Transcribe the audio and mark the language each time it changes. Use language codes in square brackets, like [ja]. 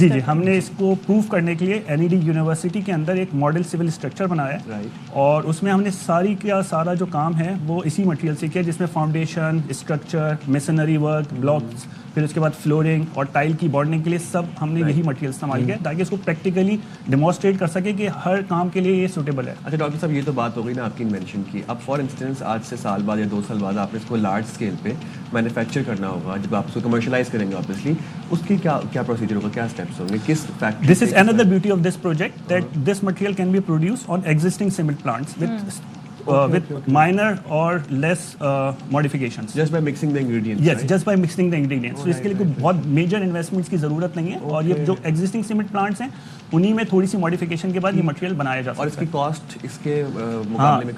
[ur] جی, ہم نے اس کو پروف کرنے کے لیے این ای ڈی یونیورسٹی کے اندر ایک ماڈل سول اسٹرکچر بنایا ہے, اور اس میں ہم نے سارا جو کام ہے وہ اسی مٹیریل سے کیا, جس میں foundation, structure, masonry work, blocks, پھر اس کے بعد فلورنگ اور ٹائل کی بانڈنگ کے لیے سب ہم نے یہی مٹیریل استعمال کیا تاکہ اس کو پریکٹیکلی ڈیمانسٹریٹ کر سکے کہ ہر کام کے لیے یہ سوٹیبل ہے. اچھا ڈاکٹر صاحب, یہ تو بات ہو گئی نا آپ کی انوینشن کی. اب [en] for instance [ur] آج سے سال بعد یا 2 سال بعد آپ نے اس کو لارج اسکیل پہ مینوفیکچر کرنا ہوگا, جب آپ اس کو کمرشلائز کریں گے آبویسلی, اس کی کیا پروسیجر ہوگا, کیا اسٹیپس ہوں گے, کس factory? This is [en] another beauty of this project that this material can be produced on existing cement plants with minor or less modifications. Just by mixing the ingredients? Yes, just by mixing the ingredients. [ur] So اس کے لیے کوئی بہت major investments کی ضرورت نہیں ہے, اور یہ جو ایگزسٹنگ سیمنٹ پلانٹس ہیں انہی میں تھوڑی سی ماڈیفکیشن کے بعد یہ مٹیریل بنایا جا سکتا ہے. اور اس کی کاسٹ اس کے مقابلے میں